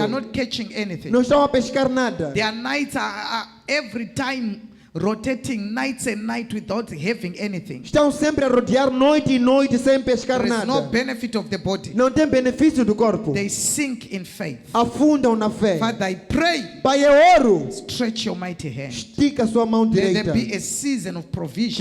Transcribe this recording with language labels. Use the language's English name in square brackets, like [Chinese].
[English] are not catching anything. [Portuguese] Não estão a pescar nada. [English] Their nights are every time rotating nights and night without having anything. [Portuguese] Estão sempre a rodear noite e noite sem pescar [English] There is no [Portuguese] nada. [English] benefit of the body. [Portuguese] Não tem benefício do corpo. [English] They sink in faith. [Portuguese] Afundam na fé. [English] Father, I pray, [Portuguese] Pai, eu oro. [English] stretch your mighty hand. [Portuguese] Estica a sua mão [English] Let there [Portuguese] direita. [English] be a season of provision